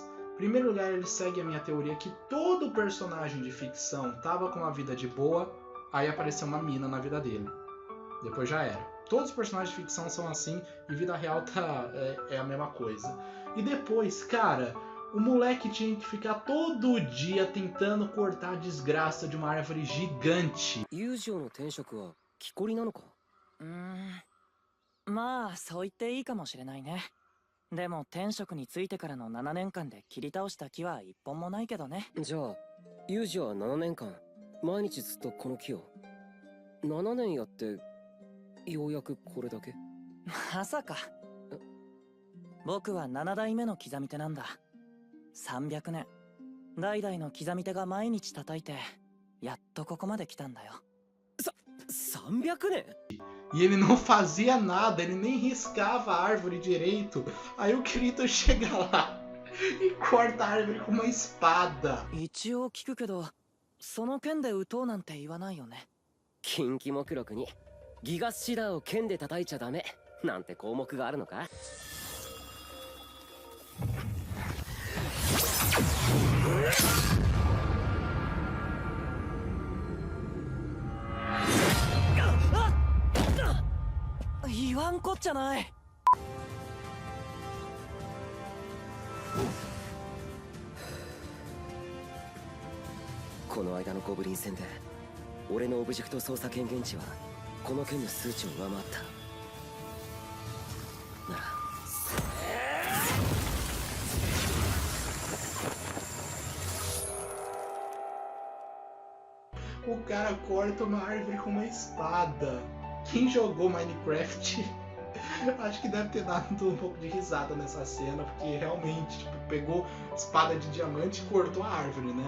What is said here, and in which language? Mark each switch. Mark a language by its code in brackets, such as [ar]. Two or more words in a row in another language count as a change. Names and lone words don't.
[pt] Em primeiro lugar, ele segue a minha teoria que todo personagem de ficção tava com uma vida de boa, aí apareceu uma mina na vida dele. Depois já era. Todos os personagens de ficção são assim, e vida real é a mesma coisa. E depois, cara, o moleque tinha que ficar todo dia tentando cortar a desgraça de uma árvore gigante. [ja] 木こりなのか？まあそう言っていいかもしれないね。でも天職についてからの7年間で切り倒した木は一本もないけどね。じゃあユージは7年間毎日ずっとこの木を7年やってようやくこれだけ？まさか。僕は7代目の刻み手なんだ。300年代々の刻み手が毎日叩いてやっとここまで来たんだよ。 300年? [pt] E ele não fazia nada, ele nem riscava a árvore direito. Aí o Kirito chega lá e corta a árvore com uma espada. [ja] 一応聞くけど、その剣で撃とうなんて言わないよね。近畿目録にギガスシダーを剣で叩いちゃダメなんて項目があるのか？言わんこっちゃない。この間のゴブリン戦で俺のオブジェクト操作権限値はこの剣の数値を上回ったなら [pt] O cara corta uma árvore com uma espada. Quem jogou Minecraft acho que deve ter dado um pouco de risada nessa cena, porque realmente tipo, pegou espada de diamante e cortou a árvore, né?